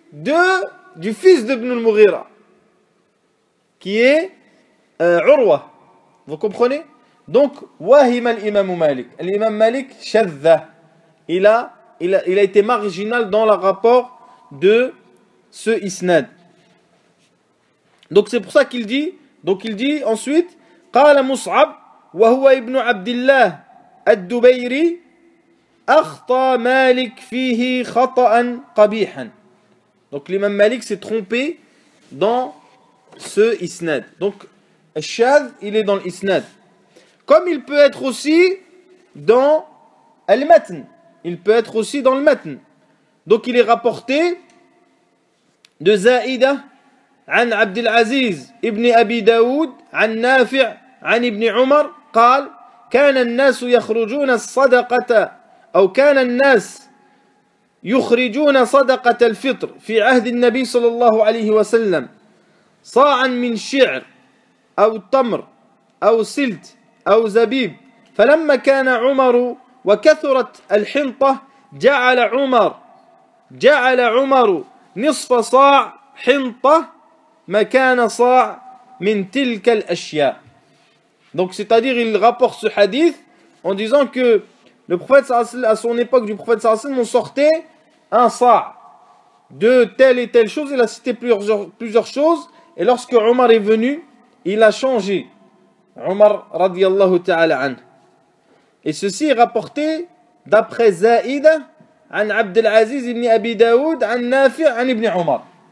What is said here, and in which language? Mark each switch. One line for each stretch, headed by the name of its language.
French: De du fils d'Ibn Mughira, qui est Urwa. Vous comprenez? Donc, wahim al-imam Malik. L'imam Malik, shadha. Il a été marginal dans le rapport de ce isnad. Donc, c'est pour ça qu'il dit. Donc il dit ensuite
Arabic: قال مصعب وهو ابن عبد الله الدبيري أخطأ مالك فيه خطأ قبيحا.
French: Donc l'imam Malik s'est trompé dans ce isnad. Donc الشاذ il est dans l'isnad. Comme il peut être aussi dans المتن. Il peut être aussi dans le matn. Donc il est rapporté de
Arabic: زائده عن عبد العزيز ابن أبي داود عن نافع عن ابن عمر قال كان الناس يخرجون الصدقة أو كان الناس يخرجون صدقة الفطر في عهد النبي صلى الله عليه وسلم صاعا من شعر أو تمر أو سلت أو زبيب فلما كان عمر وكثرت الحنطة جعل عمر نصف صاع حنطة مكان صاع من تلك الأشياء.
French: Donc c'est-à-dire il rapporte ce hadith en disant que le prophète sallallahu alayhi wa sallam, à son époque du prophète sallallahu alayhi wa sallam, on sortait un sa de telle et telle chose. Il a cité plusieurs choses et lorsque Omar est venu, il a changé. Omar radiyallahu ta'ala an. Et ceci est rapporté d'après Zaïda an Abd al-Aziz ibn Abi Daoud an Nafi' an ibn Omar.